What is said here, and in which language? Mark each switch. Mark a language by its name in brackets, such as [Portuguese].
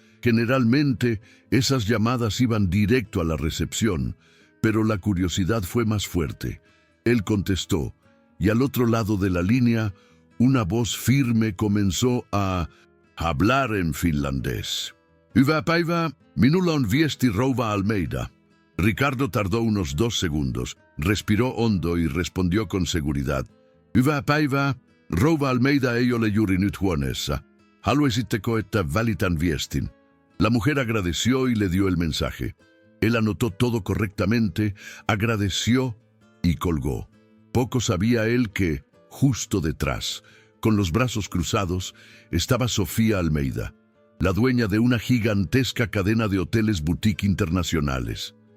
[Spanish] Generalmente, esas llamadas iban directo a la recepción, pero la curiosidad fue más fuerte. Él contestó, y al otro lado de la línea, una voz firme comenzó a hablar en finlandés. [Finnish] Hyvää päivää, minulla on viesti rouva Almeida. [Spanish] Ricardo tardó unos 2 segundos, respiró hondo y respondió con seguridad. [Finnish] Hyvää päivää, rouva Almeida ei ole juuri nyt huoneessa. Haluaisitteko, että välitän viestin? [Spanish] La mujer agradeció y le dio el mensaje. Él anotó todo correctamente, agradeció y colgó. Poco sabía él que, justo detrás, con los brazos cruzados, estaba Sofía Almeida, la dueña de una gigantesca cadena de hoteles boutique internacionales.